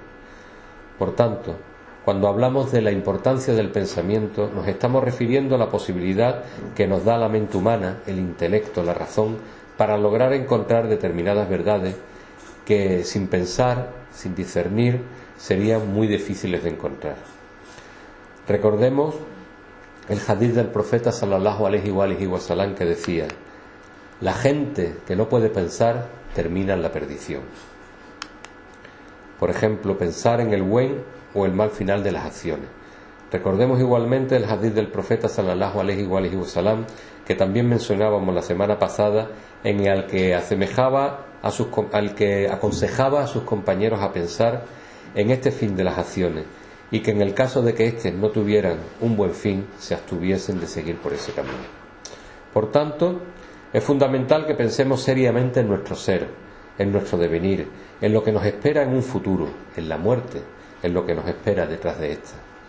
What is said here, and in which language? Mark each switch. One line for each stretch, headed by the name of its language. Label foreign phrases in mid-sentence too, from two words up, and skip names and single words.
Spanish: Por tanto, cuando hablamos de la importancia del pensamiento, nos estamos refiriendo a la posibilidad que nos da la mente humana, el intelecto, la razón, para lograr encontrar determinadas verdades que sin pensar, sin discernir, serían muy difíciles de encontrar. Recordemos el hadith del profeta
Arabic: صلى الله عليه وسلم
Spanish: que decía: la gente que no puede pensar termina en la perdición. Por ejemplo, pensar en el buen o el mal final de las acciones. Recordemos igualmente el hadith del profeta
Arabic: صلى الله عليه وسلم
Spanish: que también mencionábamos la semana pasada, en el que al que aconsejaba a sus compañeros a pensar en este fin de las acciones y que en el caso de que éstes no tuvieran un buen fin, se abstuviesen de seguir por ese camino. Por tanto, es fundamental que pensemos seriamente en nuestro ser, en nuestro devenir, en lo que nos espera en un futuro, en la muerte, en lo que nos espera detrás de esta.